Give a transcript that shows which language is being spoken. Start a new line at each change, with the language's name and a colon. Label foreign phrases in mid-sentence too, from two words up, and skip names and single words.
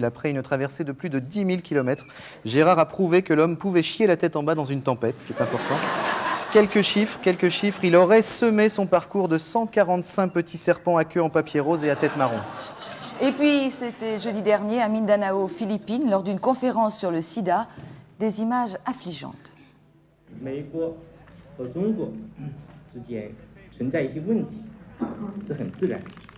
French: Après une traversée de plus de 10 000 km, Gérard a prouvé que l'homme pouvait chier la tête en bas dans une tempête, ce qui est important. Quelques chiffres, il aurait semé son parcours de 145 petits serpents à queue en papier rose et à tête marron. Et puis, c'était jeudi dernier à Mindanao, aux Philippines, lors d'une conférence sur le sida, des images affligeantes.
Chinese: 美国和中国之间存在一些问题，是很自然。